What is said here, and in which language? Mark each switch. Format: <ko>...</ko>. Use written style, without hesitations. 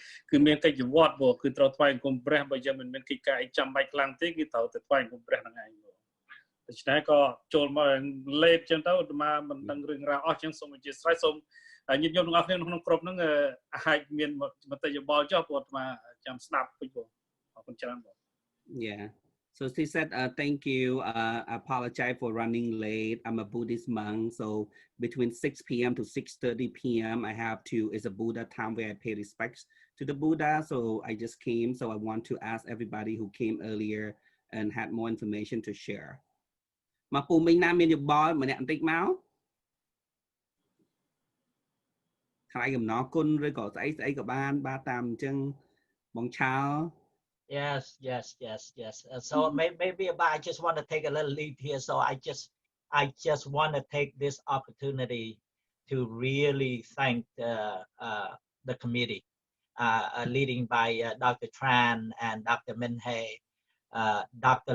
<km>គឺមានកិច្ចវត្តព្រោះគឺត្រូវថ្វាយគុំព្រះបើយើងមិនមានកិច្ចការអីចាំបាច់ខ្លាំងទេគឺត្រូវទៅថ្វាយគុំព្រះហ្នឹងឯងដូច្នេះក៏ចូលមកលេបចឹងទៅអាត្មាមិនដឹងរឿងរ៉ាវអស់ចឹងសូមអធិស្ឋានសូមញាតិញោមទាំងអស់គ្នាក្នុងក្រុមហ្នឹងអាចមានមតិយោបល់ចុះព្រោះអាត្មាចាំស្ដាប់ពេញបងអរគុណច្រើនបង</km> <en>Yeah. So she said, thank you. I apologize for running late. I'm a Buddhist monk. So between 6 p.m. to 6:30 p.m. I have to, it's a Buddha time where I pay respects to the Buddha. So I just came. So I want to ask everybody who came earlier and had more information to share.</en> <km>មកពូមីងណាមានយោបល់ម្នាក់បន្តិចមកថ្លៃកំណរគុណឬក៏ស្អីក៏បានបាទតាមអញ្ចឹងបងឆាល</km> <en>Yes. So maybe I just want to take a little lead here. So I just want to take this opportunity to really thank the committee, leading by Dr. Tran and Dr. Minh Hei, Dr.</en>